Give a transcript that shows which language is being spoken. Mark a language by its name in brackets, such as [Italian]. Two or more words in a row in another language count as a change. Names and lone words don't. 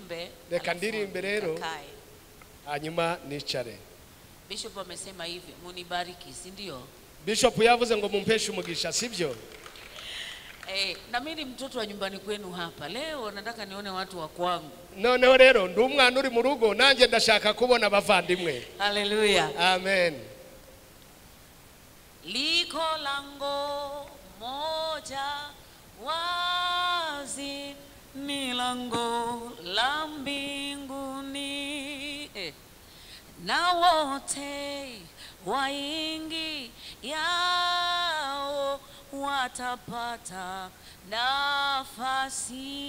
[Swahili] tuimbe. [Kinyarwanda] Reka ndirimbe rero. [Swahili] Kakae. [Kinyarwanda] Hanyuma nicare. [Swahili] Bishop amesema hivi, munibariki, si ndio? [Kinyarwanda] Bishop yavuze ngo mumpeshe umugisha, [Swahili] sivyo? Na mimi mtoto wa nyumbani kwenu hapa. Leo nataka nione watu wa kwangu. [Kinyarwanda] Noneho rero ndi umwana uri mu rugo, nanjye ndashaka kubona abavandimwe. Haleluya. Amen. [Swahili] Liko lango moja wazi, ni lango la mbinguni, na wote waingi yao watapata nafasi.